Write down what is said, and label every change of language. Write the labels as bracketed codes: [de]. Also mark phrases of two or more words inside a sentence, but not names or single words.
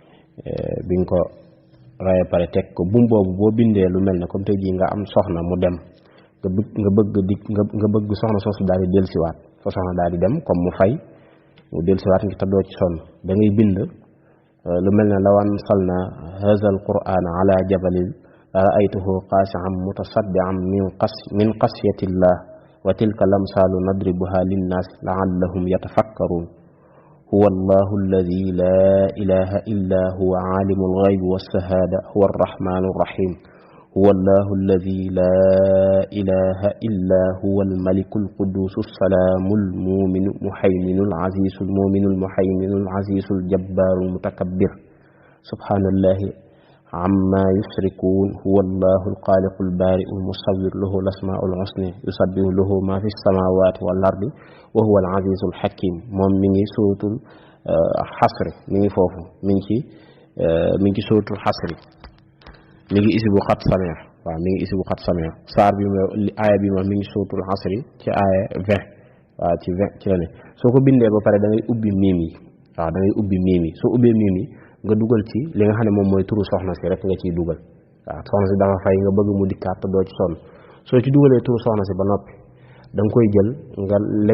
[wo] bi nga ko raye pare teg ko buum boobu boo bindee lu mel ne comme tey jii nga am soxna mu dem nga bëgg soxna soosu daal di dellusiwaat sa soxna daal di dem comme mu fay mu dellusiwaat ngi taddoo ci sonn da ngay bind lu mel ne [ar] لو أنزلنا هذا القرآن على جبل رأيته خاشعا متصدعا من خشية الله وتلك الأمثال نضربها للناس لعلهم يتفكرون هو الله الذي لا إله إلا هو عالم الغيب والشهادة هو الرحمن الرحيم هو الله الذي لا إله إلا هو الملك القدوس السلام المؤمن المهيمن العزيز المؤمن المهيمن العزيز الجبار المتكبر سبحان الله عما يشركون هو الله الخالق البارئ المصور له الأسماء الحسنى يسبح له ما في السماوات والأرض وهو العزيز الحكيم [wo] moom mi ngi suratul xasr mi ngi foofu mi ngi suratul xasr mi ngi isi bu xat samia waaw mi ngi isi bu xat samia saar bi aaya bi moom mi ngi suratul xasri ci aaya 20 waaw ci 20 ci la ne soo ko bindee ba pare da ngay ubbi miim yi waaw da ngay ubbi miim yi soo ubbee miim yi nga dugal ci li nga xam ne moom mooy turu soxna si rek nga ciy dugal waaw soxna si dafa fay nga bëgg mu dikkaat te doo ci sonn soo ci dugalee turu soxna si ba noppi da nga koy jël nga lem